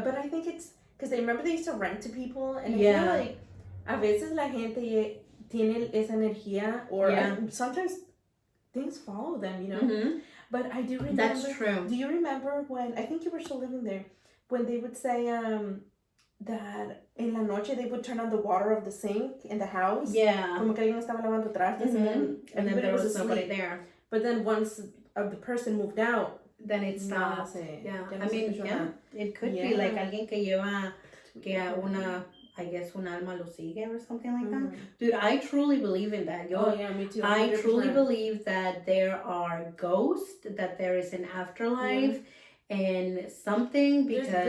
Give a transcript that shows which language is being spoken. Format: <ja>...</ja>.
<en>But I think it's because I remember they used to rent to people, and I feel like</en> <es>a veces la gente tiene esa energía,</es> <en>or sometimes things follow them, you know. But I do remember. That's true. Do you remember when, I think you were still living there, when they would say that</en> <es>en la noche</es> <en>they would turn on the water of the sink in the house? Yeah.</en> <es>Como que alguien estaba lavando trastes, and then</es> <en>there was nobody there. But then once the person moved out, then it stopped. I mean, it could be like</en> <es>alguien que lleva una,</es> <en>I guess,</en> <es>un alma lo sigue</es> <en>or something like that. Dude, I truly believe in that. Me too. 100%. I truly believe that there are ghosts, that there is an afterlife, and something, because</en>